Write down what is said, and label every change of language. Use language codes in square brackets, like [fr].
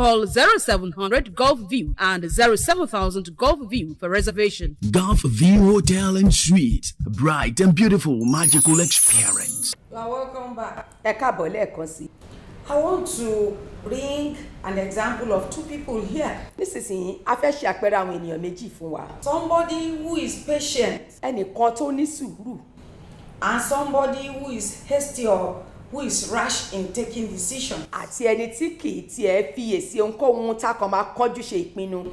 [en] Call 0700 Golf View and 07000 Golf View for reservation. Golf View Hotel and Suites, a bright and beautiful magical experience. You are welcome back. [yo] ẹ káàbọ̀ lẹ́ẹ̀kan sí. [en] I want to bring an example of two people here. [yo] nísinsìnyí a fẹ́ ṣe àpẹẹrẹ àwọn ènìyàn méjì fún wa. [en] Somebody who is patient [yo] ẹnìkan tó ní sùúrù [en] and somebody who is hasty or who is rash in taking decision. [yo] àti ẹni tí kì í tiẹ̀ fiyèsí ohunkóhun tá a kàn máa kánjú ṣe ìpinnu.